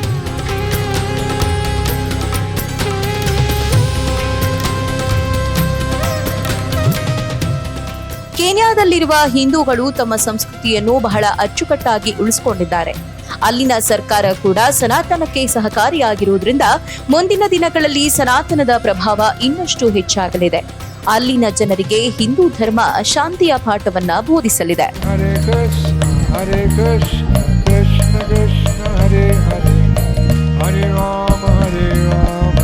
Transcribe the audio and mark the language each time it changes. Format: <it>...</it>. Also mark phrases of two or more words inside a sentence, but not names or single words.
<kn>ಕೀನ್ಯಾದಲ್ಲಿರುವ ಹಿಂದೂಗಳು ತಮ್ಮ ಸಂಸ್ಕೃತಿಯನ್ನು ಬಹಳ ಅಚ್ಚುಕಟ್ಟಾಗಿ ಉಳಿಸಿಕೊಂಡಿದ್ದಾರೆ. ಅಲ್ಲಿನ ಸರ್ಕಾರ ಕೂಡ ಸನಾತನಕ್ಕೆ ಸಹಕಾರಿಯಾಗಿರುವುದರಿಂದ ಮುಂದಿನ ದಿನಗಳಲ್ಲಿ ಸನಾತನದ ಪ್ರಭಾವ ಇನ್ನಷ್ಟು ಹೆಚ್ಚಾಗಲಿದೆ. ಅಲ್ಲಿನ ಜನರಿಗೆ ಹಿಂದೂ ಧರ್ಮ ಶಾಂತಿಯ ಪಾಠವನ್ನ ಬೋಧಿಸಲಿದೆ.</kn> <sa>Hare Krishna, Krishna Krishna, Hare Hare, Hare Rama, Hare Rama.</sa>